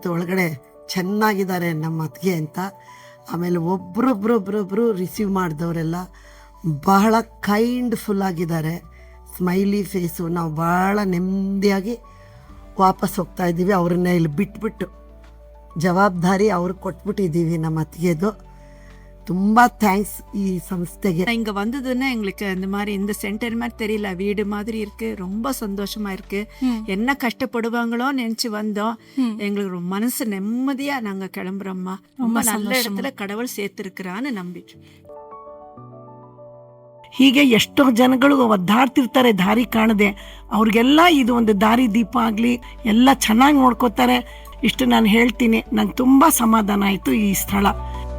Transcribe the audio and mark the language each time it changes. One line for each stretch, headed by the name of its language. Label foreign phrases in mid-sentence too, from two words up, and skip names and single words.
Kannada: ಒಳಗಡೆ ಚೆನ್ನಾಗಿದ್ದಾರೆ ನಮ್ಮ ಅತ್ತಿಗೆ ಅಂತ. ಆಮೇಲೆ ಒಬ್ರೊಬ್ರು ರಿಸೀವ್ ಮಾಡಿದವರೆಲ್ಲ ಬಹಳ ಕೈಂಡ್ಫುಲ್ ಆಗಿದ್ದಾರೆ,
English: smiley face.
Kannada: ನಾವು ಭಾಳ ನೆಮ್ಮದಿಯಾಗಿ ವಾಪಸ್ ಹೋಗ್ತಾ ಇದ್ದೀವಿ. ಅವ್ರನ್ನ ಇಲ್ಲಿ ಬಿಟ್ಬಿಟ್ಟು ಜವಾಬ್ದಾರಿ ಅವ್ರಿಗೆ ಕೊಟ್ಬಿಟ್ಟಿದ್ದೀವಿ ನಮ್ಮ ಅತ್ತಿಗೆದು. ತುಂಬ ಥ್ಯಾಂಕ್ಸ್ ಈ ಸಂಸ್ಥೆಗೆ.
Tamil: இங்கே வந்ததுன்னா எங்களுக்கு அந்த மாதிரி இந்த சென்டர் மாதிரி தெரியல, வீடு மாதிரி இருக்கு, ரொம்ப சந்தோஷமா இருக்கு. என்ன கஷ்டப்படுவாங்களோ நினைச்சு வந்தோம். எங்களுக்கு மனசு நிம்மதியா நாங்க கிளம்புறோம்மா. ரொம்ப நல்ல இடத்துல கடவுள் சேர்த்திருக்கிறான்னு நம்பிட்டு.
Kannada: ಹೀಗೆ ಎಷ್ಟೋ ಜನಗಳು ಒದ್ದಾಡ್ತಿರ್ತಾರೆ ದಾರಿ ಕಾಣದೆ. ಅವ್ರಿಗೆಲ್ಲ ಇದು ಒಂದು ದಾರಿ ದೀಪ ಆಗಲಿ, ಎಲ್ಲ ಚೆನ್ನಾಗಿ ನೋಡ್ಕೋತಾರೆ. ಇಷ್ಟು ನಾನು ಹೇಳ್ತೀನಿ. ನಂಗೆ ತುಂಬ ಸಮಾಧಾನ ಆಯಿತು ಈ ಸ್ಥಳ.